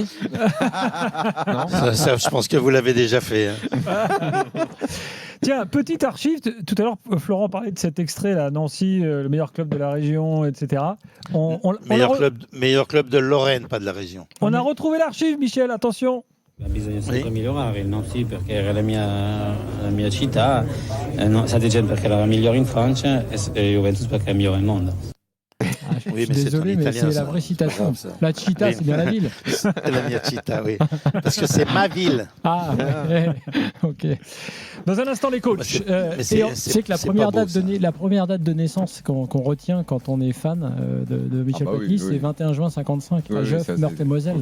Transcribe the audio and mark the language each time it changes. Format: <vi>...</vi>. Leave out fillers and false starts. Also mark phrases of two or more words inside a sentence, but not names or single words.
<fr>Non, ça, je pense que vous l'avez déjà fait. Hein. Tiens, petite archive. Tout à l'heure, Florent parlait de cet extrait là, Nancy, le meilleur club de la région, etc. Meilleur club de Lorraine, pas de la région. On a retrouvé l'archive, Michel. Attention.</fr> <it>Bisogna sempre migliorare, non sì perché era la mia città, Saint-Étienne perché era la migliore in Francia e Juventus perché è la migliore al mondo.</it> <fr>Je suis désolé, mais c'est la vraie citation. La Chita, c'est bien la ville. C'est</fr> <it>la mia Chita,</it> <fr>oui. Parce que c'est ma ville. Ah, ok. Dans un instant, les coachs. C'est que la première date de naissance qu'on retient quand on est fan de Michel Platini, c'est 21 juin 55, à Geoff, Meurthe-et-Moselle.</fr>